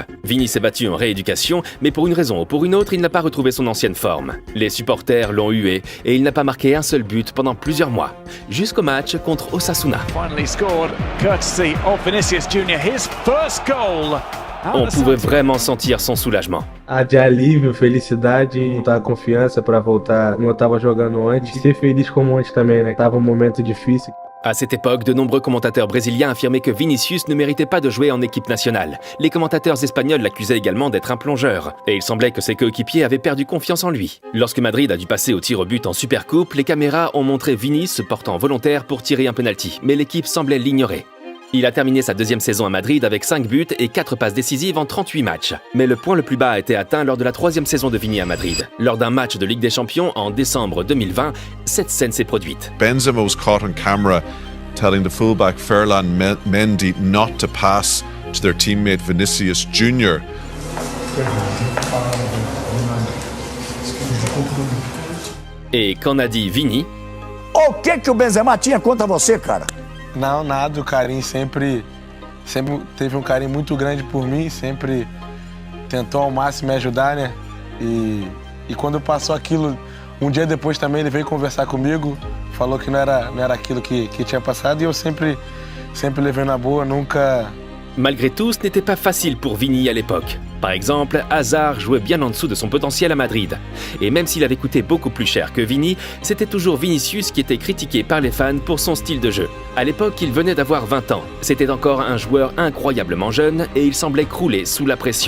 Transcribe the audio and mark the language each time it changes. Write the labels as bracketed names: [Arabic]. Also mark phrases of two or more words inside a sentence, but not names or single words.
[French] Vini s'est battu en rééducation, mais pour une raison ou pour une autre, il n'a pas retrouvé son ancienne forme. Les supporters l'ont hué et il n'a pas marqué un seul but pendant plusieurs mois, jusqu'au match contre Osasuna. On pouvait vraiment sentir son soulagement. [Portuguese] De alívio, felicidade, muita confiança para voltar como eu estava jogando antes. Ser feliz como antes também, né? Tava momento difícil. [French] À cette époque, de nombreux commentateurs brésiliens affirmaient que Vinicius ne méritait pas de jouer en équipe nationale. Les commentateurs espagnols l'accusaient également d'être un plongeur. Et il semblait que ses coéquipiers avaient perdu confiance en lui. Lorsque Madrid a dû passer au tir au but en Supercoupe, les caméras ont montré Vini se portant volontaire pour tirer un penalty. Mais l'équipe semblait l'ignorer. Il a terminé sa deuxième saison à Madrid avec 5 buts et 4 passes décisives en 38 matchs. Mais le point le plus bas a été atteint lors de la 3e saison de Vini à Madrid. Lors d'un match de Ligue des Champions en décembre 2020, cette scène s'est produite. [English] Benzema was caught on camera telling the fullback Ferland Mendy not to pass to their teammate Vinicius Junior. [French] Et qu'en a dit Vini? [Portuguese] O que o Benzema tinha contra você, cara? Não, nada, o carinho sempre teve um carinho muito grande por mim, sempre tentou ao máximo me ajudar, né? E quando passou aquilo, um dia depois também ele veio conversar comigo, falou que não era aquilo que tinha passado e eu sempre levei na boa, nunca... [French] Malgré tout, ce n'était pas facile pour Vini à l'époque. Par exemple, Hazard jouait bien en dessous de son potentiel à Madrid. Et même s'il avait coûté beaucoup plus cher que Vini, c'était toujours Vinicius qui était critiqué par les fans pour son style de jeu. À l'époque, il venait d'avoir 20 ans. C'était encore un joueur incroyablement jeune et il semblait crouler sous la pression.